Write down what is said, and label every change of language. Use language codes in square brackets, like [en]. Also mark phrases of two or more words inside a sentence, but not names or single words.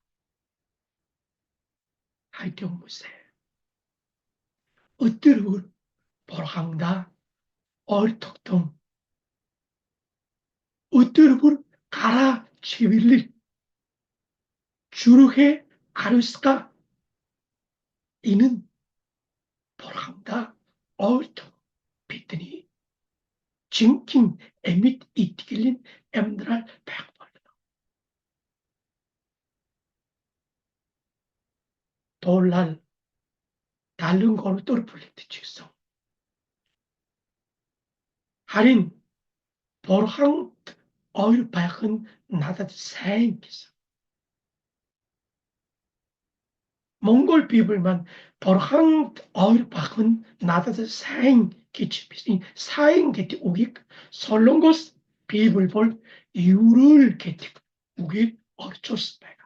[mn] Хайртай хүмүүсээ өдөр бүр Бурхандаа ойртогдсон өдөр бүр гараа чивэрлэг зүрхээ ариусга энэ нь Бурхандаа ойртох бидний жинхэнэ амьд итгэлийн амьдрал байх болно. [ko] Туулал 다른 걸로 불렸지. [mn] Харин Бурханд ойр байх нь надад сайн гэсэн. Монгол Библи маань Бурханд ойр байх нь надад сайн гэж бисэн сайн гэдэг үгийг Солонгос Библи бол 유를 гэдэг үгийг орчуулсан байна.